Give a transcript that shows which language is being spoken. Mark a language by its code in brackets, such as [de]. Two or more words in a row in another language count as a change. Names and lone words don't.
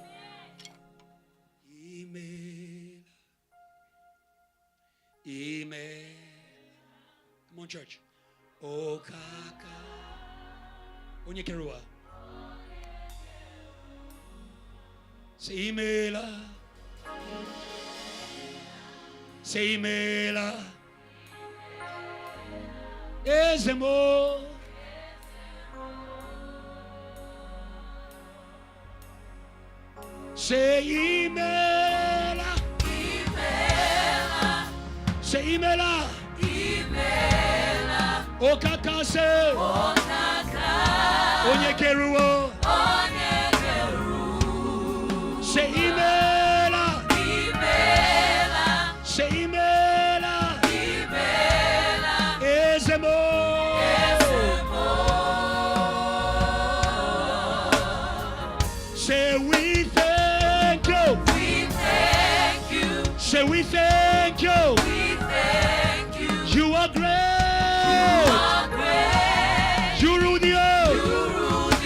[en] Amen. Amen. Come on, church. Oh, kaka. [ig] Onye kerua. Say imela. [en] Say imela. [ig] Ezemo. [en] Say imela. [ig] Imela. Say imela. Imela. Okakase. Okaka. Onyekeruo. Onyekeru. Say imela. Imela. Say imela. Imela. Ezemo. Ezemo. [en] Say we thank you. We thank you. Say we thank you. We thank you. You are great. You rule the earth.